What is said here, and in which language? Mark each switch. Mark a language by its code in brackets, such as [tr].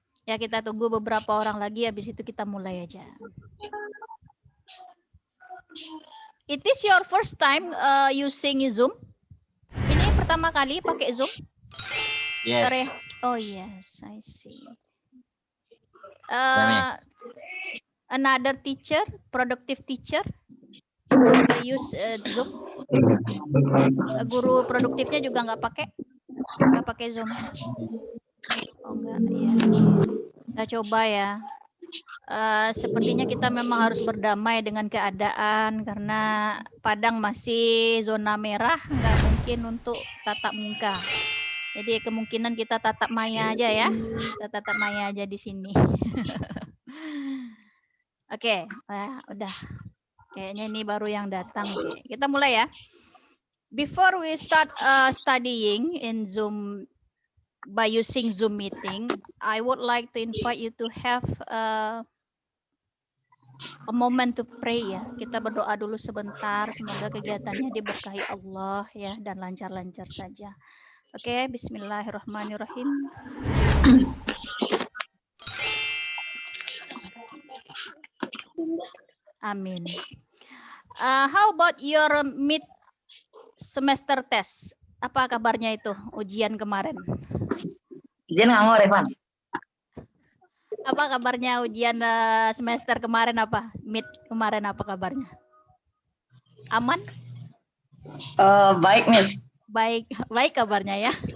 [id] Ya, kita tunggu beberapa orang lagi, habis itu kita mulai aja. [en] It is your first time using Zoom? [id] Ini pertama kali pakai Zoom? [en] Yes. Oh yes, I see. Another teacher, productive teacher, use Zoom. [id] Guru produktifnya juga nggak pakai Zoom. Oh enggak, ya. Kita coba ya. Sepertinya kita memang harus berdamai dengan keadaan karena Padang masih zona merah, nggak mungkin untuk tatap muka. Jadi kemungkinan kita tatap maya aja ya. Kita tatap maya aja di sini. Oke, udah. Kayaknya ini baru yang datang. Oke, kita mulai ya. [en] Before we start studying in Zoom by using Zoom meeting, I would like to invite you to have a moment to pray ya. [id] Kita berdoa dulu sebentar, semoga kegiatannya diberkahi Allah ya dan lancar-lancar saja. Oke, bismillahirrahmanirrahim. Amin. [en] How about your mid semester test? [id] Apa kabarnya itu ujian kemarin? Ujian nganggur, Revan. Apa kabarnya ujian semester kemarin apa? Mid kemarin apa kabarnya? Aman? Baik, Miss. Baik kabarnya ya.